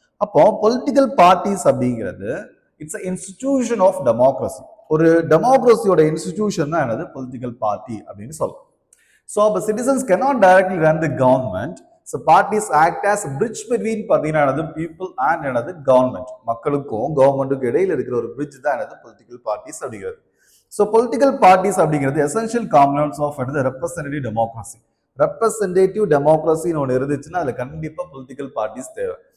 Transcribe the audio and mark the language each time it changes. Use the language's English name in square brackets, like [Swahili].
[English] அப்போ political parties அப்படிங்கிறது it's institution of democracy. [Tamil] ஒரு டெமோக்ரஸியோட இன்ஸ்டிடியூஷன் தான் என்னது, பொலிட்டிக்கல் பார்ட்டி அப்படின்னு சொல்லலாம். [English] So அப்போ citizens cannot directly run the government. So parties act as bridge between பார்த்தீங்கன்னா people and என்னது government. [Tamil] மக்களுக்கும் கவர்மெண்ட்டுக்கும் இடையில இருக்கிற ஒரு பிரிட்ஜ் தான் என்னது பொலிட்டிக்கல் பார்ட்டிஸ் அப்படிங்கிறது. [English] So political parties அப்படிங்கிறது essential components of என்னது representative democracy. [Tamil] ரெப்ரசன்டேட்டிவ் டெமோக்ரஸின்னு ஒன்று இருந்துச்சுன்னா அதில் கண்டிப்பாக பொலிட்டிக்கல் பார்ட்டிஸ் தேவை.